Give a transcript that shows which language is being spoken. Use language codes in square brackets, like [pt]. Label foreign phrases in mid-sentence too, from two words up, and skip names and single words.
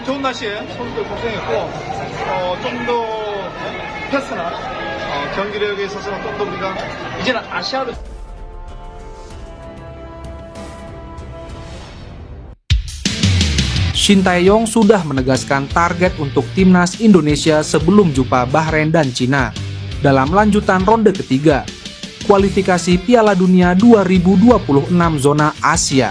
[ko] 좋은 날씨에 선수들 고생했고 좀 더 패스나 경기력에 있어서는 좀 더 우리가 이제는 아시아를 [id] Shin Tae-yong sudah menegaskan target untuk timnas Indonesia sebelum jumpa Bahrain dan Cina dalam lanjutan ronde ketiga kualifikasi Piala Dunia 2026 zona Asia.